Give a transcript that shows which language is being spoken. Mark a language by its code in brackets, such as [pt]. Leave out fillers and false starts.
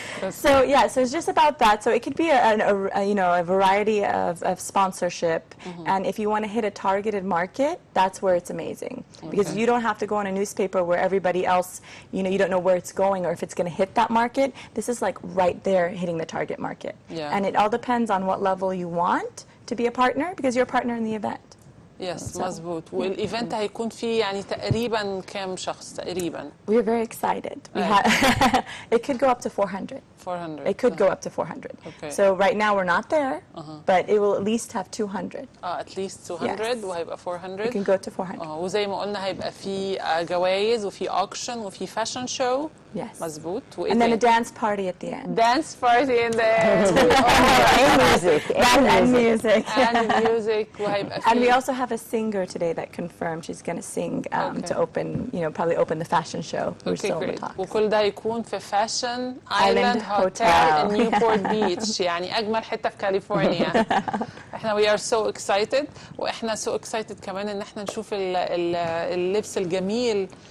[en] So yeah, so it's just about that. So it could be you know, a variety of sponsorship, and if you want to hit a targeted market, that's where it's amazing, because you don't have to go on a newspaper where everybody else, you know, you don't know where it's going or if it's going to hit that market. This is like right there hitting the target market. Yeah. And it all depends on what level you want to be a partner, because you're a partner in the event. [ar] يس مظبوط. والايفنت هيكون فيه يعني تقريبا كام شخص تقريبا؟ [en] We're very excited. We it could go up to 400. 400. It could go up to 400. Okay. So right now we're not there, but it will at least have 200. at least 200 [ar] وهيبقى [en] 400. It can go to 400. [ar] وزي ما قلنا هيبقى في جوائز وفي auction وفي fashion show. [en] Yes. [ar] مظبوط. [en] And then a dance party at the end. dance party in the end. And music. And music. and music [ar] وهيبقى في. [en] And we also have a singer today that confirmed she's going to sing to open, you know, probably open the fashion show. We're still in the talks. [ar] وكل ده هيكون في Fashion Island Hotel in Newport Beach. يعني أجمل حتة في كاليفورنيا. احنا [en] we are so excited، [ar] واحنا [en] so excited [ar] كمان ان احنا نشوف اللبس الجميل.